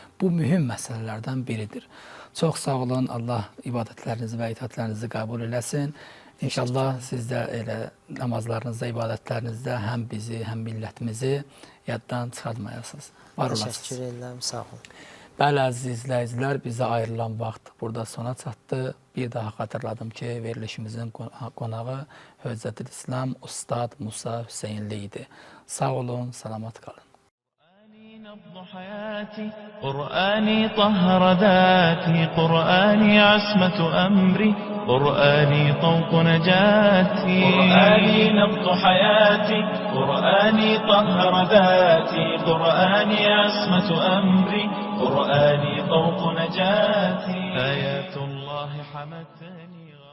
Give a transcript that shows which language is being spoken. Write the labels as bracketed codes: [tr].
[az] Bu mühüm məsələlərdən biridir. Çox sağ olun, Allah ibadətlərinizi və itaətlərinizi qəbul eləsin. İnşallah siz də elə namazlarınızda, ibadətlərinizdə həm bizi, həm millətimizi yaddan çıxartmayasınız. Var olasınız. Təşəkkür edirəm, sağ olun. Bəli, əziz izləyicilər, bizə ayrılan vaxt burada sona çatdı. Bir daha xatırladım ki, verilişimizin qonağı Höccətül İslam Ustad Musa Hüseynli idi. Sağ olun, salamat qalın. [ar] نبض حياتي قرآني طهر ذاتي قرآني عصمة أمري قرآني طوق نجاتي قرآني نبض حياتي قرآني طهر ذاتي قرآني عصمة أمري قرآني طوق نجاتي آيات الله حمتني